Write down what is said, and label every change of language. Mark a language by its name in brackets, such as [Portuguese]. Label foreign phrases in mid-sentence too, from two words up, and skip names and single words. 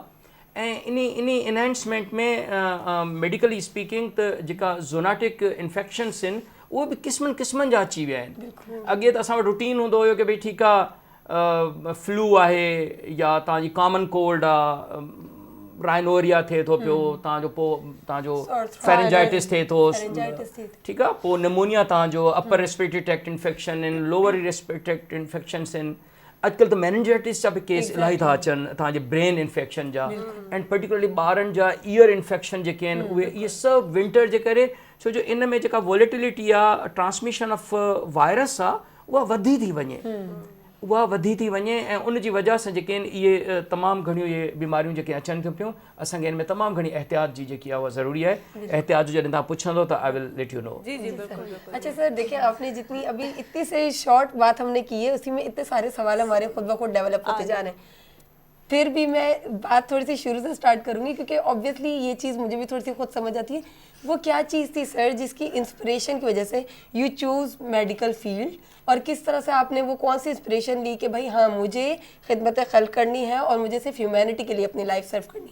[Sindhi] ऐं इन इनहेंसमेंट में [English] medically speaking [Sindhi] त जेका [English] zoonotic infections [Sindhi] आहिनि उहे बि क़िस्मनि क़िस्मनि जा अची विया आहिनि. अॻे त असां वटि रूटीन हूंदो हुयो कि भई ठीकु आहे फ्लू आहे या तव्हांजी [English] common cold [Sindhi] आहे, राइनोरिया थिए थो पियो, तव्हांजो पोइ तव्हांजो फेरेंजाइटिस थिए थो, ठीकु आहे, पोइ निमोनिया तव्हांजो [English] upper respiratory tract infection [Sindhi] आहिनि, [English] lower respiratory tract infections [Sindhi] आहिनि. अॼुकल्ह त मेनिंजाइटिस जा बि केस इलाही था अचनि तव्हांजे [English] brain infection [Sindhi] जा, [English] and particularly [Sindhi] ॿारनि जा [English] ear infection [Sindhi] जेके आहिनि उहे इहे सभु विंटर जे करे, छो जो इन में जेका वॉलेटिलिटी आहे [English] transmission of virus [Sindhi] आहे उहा वधी थी वञे ऐं उन जी वजह सां जेके आहिनि इहे तमामु घणियूं इहे बीमारियूं जेके अचनि थियूं पियूं. असांखे इन में तमामु घणी एहतियात जी जेकी आहे उहा ज़रूरी आहे. एहतियात जो जॾहिं तव्हां पुछंदो त [English] I will let you know. [Hindi] अच्छा सर, देखिए आपने जितनी अभी इतनी से शॉर्ट बात हमने की है उसी में इतने सारे सवाल हमारे खुद ब खुद डेवलप होते जा रहे हैं. फिर भी मैं बात थोड़ी सी शुरू से स्टार्ट करूंगी क्योंकि ऑब्वियसली ये चीज़ मुझे भी थोड़ी सी खुद समझ आती है. वो क्या चीज़ थी सर जिसकी इंस्पिरेशन की वजह से [English] you choose medical field, [Hindi] और किस तरह से आपने वो कौन सी इंस्पिरेशन ली कि भाई हाँ मुझे खिदमत खल्क करनी है और मुझे सिर्फ ह्यूमैनिटी के लिए अपनी [English] life serve [Hindi] करनी.